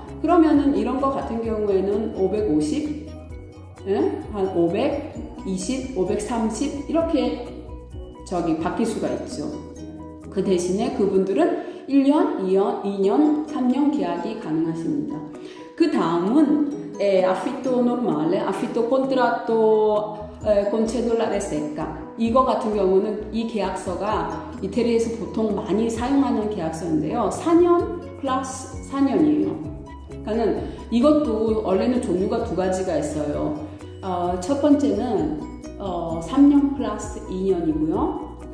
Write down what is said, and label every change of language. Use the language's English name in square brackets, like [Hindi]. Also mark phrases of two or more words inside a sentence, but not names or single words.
[Korean] 그러면은 이런 거 같은 경우에는 550, 한 520, 530 이렇게 바뀔 수가 있죠. 그 대신에 그분들은 1년, 2년, 3년 계약이 가능하십니다. 그 다음은 [Italian] affitto normale, affitto contratto con cedolare secca. [Korean] 이거 같은 경우는 이 계약서가 이태리에서 보통 많이 사용하는 계약서인데요. 4년 플러스 4년이에요. 그러니까 이것도 원래는 종류가 두 가지가 있어요. 첫 번째는 3년 플러스 2년이고요.